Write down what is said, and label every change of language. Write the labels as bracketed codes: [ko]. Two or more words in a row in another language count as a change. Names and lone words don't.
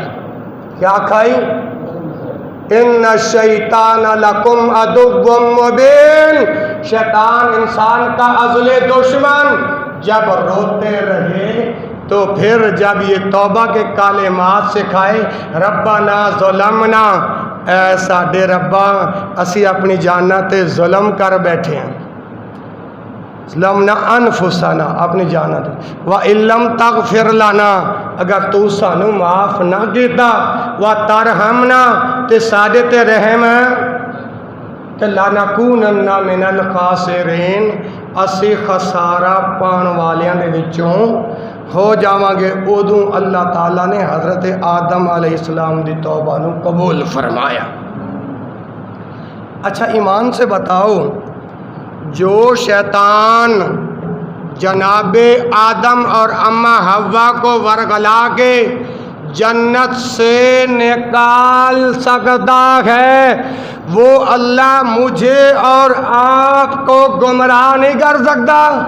[ur] کیا کھائی؟ [ar] ان الشیطان لکم عدو مبین، [ur] شیطان انسان کا ازلی دشمن۔ جب روتے رہے تو پھر جب یہ توبہ کے کلمات سکھائے، [ar] ربنا ظلمنا، اے [pa] ساڈے ربا اسی اپنی جاناں تے ظلم کر بیٹھے ہیں، [ar] ظلمنا انفسنا، [pa] اپنی جاناں تے، [ar] وَإِن لَّمْ تَغْفِرْ لَنَا، [pa] اگر تو سانو معاف نہ کیتا، وَتَرْحَمْنَا، تے ساڈے تے رحم تے [ar] لَنَكُونَنَّ مِنَ الْخَاسِرِينَ، [pa] اسی خسارہ پان والیاں دے وچوں ہو جاواں گے۔ ادوں اللہ تعالیٰ نے حضرت آدم علیہ السلام دی توبہ نو قبول فرمایا۔ [ur] اچھا ایمان سے بتاؤ، جو جناب آدم اور اما حوا کو ورگلا کے جنت سے نکال سکتا ہے، وہ اللہ مجھے اور آپ کو گمراہ نہیں کر سکتا؟